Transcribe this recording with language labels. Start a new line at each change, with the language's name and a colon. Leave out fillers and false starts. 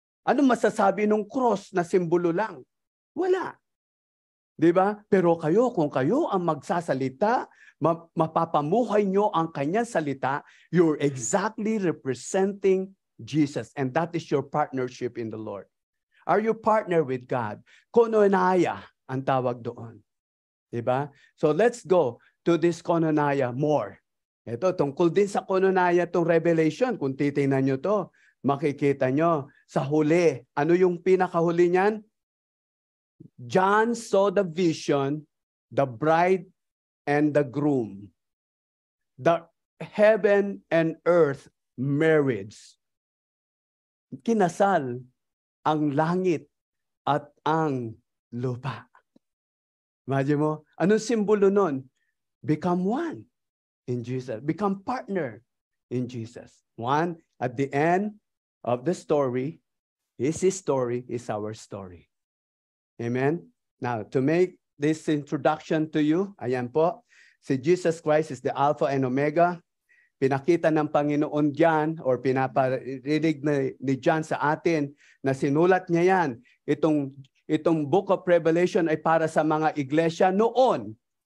Filipino: Ano masasabi ng cross na simbolo lang? Wala. Diba? Pero kung kayo ang magsasalita, mapapamuhay nyo ang kanyang salita,
English: you're exactly representing Jesus. And that is your partnership in the Lord. Are you partner with God?
Filipino: Koinonia ang tawag doon. Diba?
English: So let's go to this koinonia more.
Filipino: Ito, tungkol din sa koinonia itong Revelation. Kung titingnan nyo to, makikita nyo sa huli. Ano yung pinakahuli niyan?
English: John saw the vision, the bride and the groom. The heaven and earth marriage.
Filipino: Kinasal ang langit at ang lupa. Imagine mo, anong simbolo nun?
English: Become one in Jesus. Become partner in Jesus. One, at the end of the story, his story is our story. Amen? Now, to make this introduction to you,
Filipino: ayan po,
English: si Jesus Christ is the Alpha and Omega.
Filipino: Pinakita ng Panginoon diyan or pinaparinig ni John sa atin na sinulat niya yan. Itong Book of Revelation ay para sa mga iglesia noon.